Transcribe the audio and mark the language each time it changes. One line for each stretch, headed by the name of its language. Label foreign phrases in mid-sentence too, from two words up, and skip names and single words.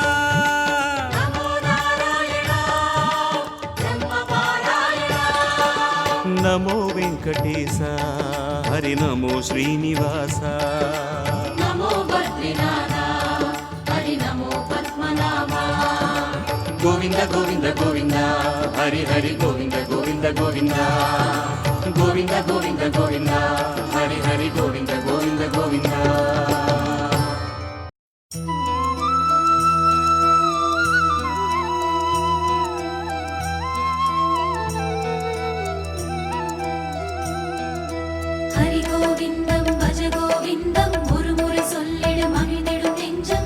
Tamil: நமோ நாராயணா பிரம்ம பாராயணா. நமோ வெங்கடேசா ஹரி நமோ ஸ்ரீனிவாசா. நமோ பத்ரிநாதா ஹரி நமோ பத்மநாபா.
Telugu: గోవింద గోవింద గోవింద హరి హరి గోవింద గోవింద గోవింద గోవింద గోవింద గోవింద హరి హరి గోవింద గోవింద గోవింద.
Sanskrit: हरि गोविन्दं भज गोविन्दं
Tamil: ஒரு முறை சொல்லிடு மகிழ்ந்திடும் நெஞ்சம்.